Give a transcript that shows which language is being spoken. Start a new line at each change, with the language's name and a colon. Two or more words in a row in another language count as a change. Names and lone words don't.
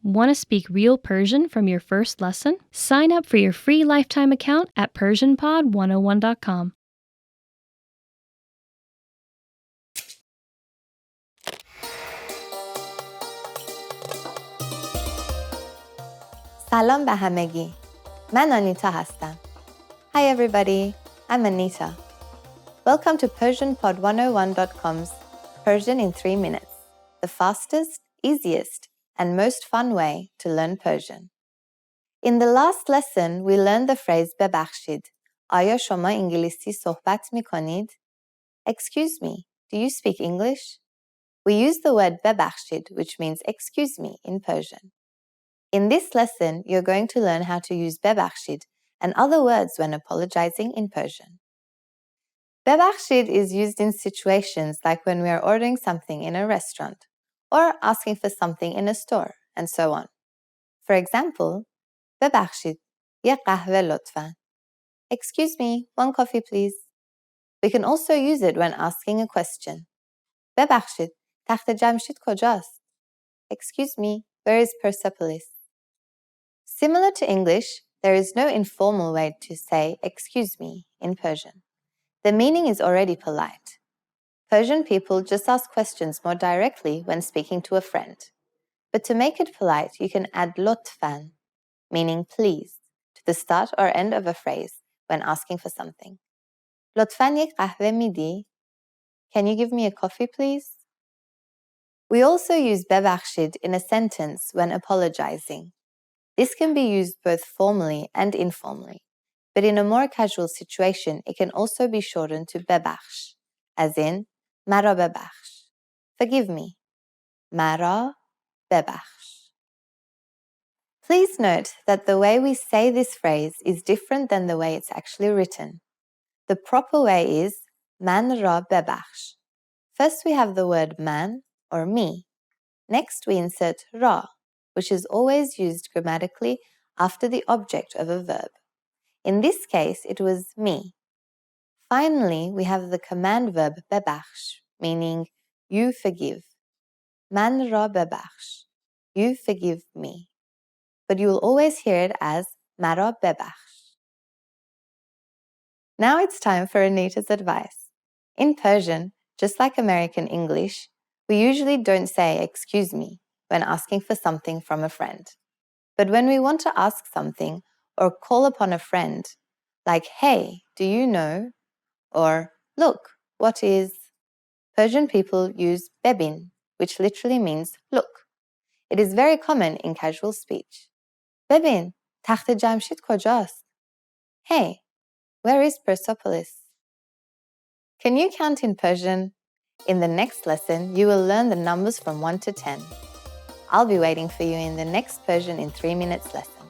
English: Want to speak real Persian from your first lesson? Sign up for your free lifetime account at PersianPod101.com.
Persian: سلام به همگی. من آنیتا هستم.
English: Hi everybody, I'm Anita. Welcome to PersianPod101.com's Persian in 3 minutes, the fastest, easiest, and most fun way to learn Persian. In the last lesson, we learned the phrase ببخشید.
Persian: آیا شما انگلیسی صحبت می کنید؟
English: Excuse me, do you speak English? We use the word ببخشید, which means excuse me in Persian. In this lesson, you're going to learn how to use ببخشید and other words when apologizing in Persian. ببخشید is used in situations like when we are ordering something in a restaurant or asking for something in a store, and so on. For example,
Persian: ببخشید، یه قهوه لطفاً.
English: Excuse me, one coffee please. We can also use it when asking a question.
Persian: ببخشید، تخت جمشید کجاست?
English: Excuse me, where is Persepolis? Similar to English, there is no informal way to say excuse me in Persian. The meaning is already polite. Persian people just ask questions more directly when speaking to a friend. But to make it polite, you can add لطفاً, meaning please, to the start or end of a phrase when asking for something.
Persian: لطفاً یک قهوه میدی?
English: Can you give me a coffee please? We also use ببخشید in a sentence when apologizing. This can be used both formally and informally, but in a more casual situation, it can also be shortened to ببخش, as in
Persian: مرا ببخش.
English: Forgive me.
Persian: مرا ببخش.
English: Please note that the way we say this phrase is different than the way it's actually written. The proper way is
Persian: من را ببخش.
English: First we have the word man or me. Next we insert را, which is always used grammatically after the object of a verb. In this case, it was me. Finally, we have the command verb ببخش, meaning you forgive.
Persian: من را ببخش.
English: You forgive me. But you will always hear it as
Persian: مرا ببخش.
English: Now it's time for Anita's advice. In Persian, just like American English, we usually don't say excuse me when asking for something from a friend. But when we want to ask something or call upon a friend, like, hey, do you know? Or, look, what is? Persian people use bebin, which literally means look. It is very common in casual speech.
Persian: ببین، تخت جمشید کجاست?
English: Hey, where is Persepolis? Can you count in Persian? In the next lesson, you will learn the numbers from 1 to 10. I'll be waiting for you in the next Persian in 3 minutes lesson.